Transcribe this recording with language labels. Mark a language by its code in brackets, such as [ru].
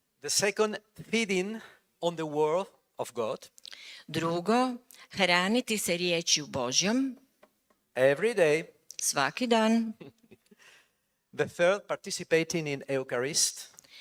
[en] The second, feeding on the word of God [hr] Drugo, hraniti se riječju Božjom [en] every day. [hr] svaki dan. [en] The third, participating in Eucharist.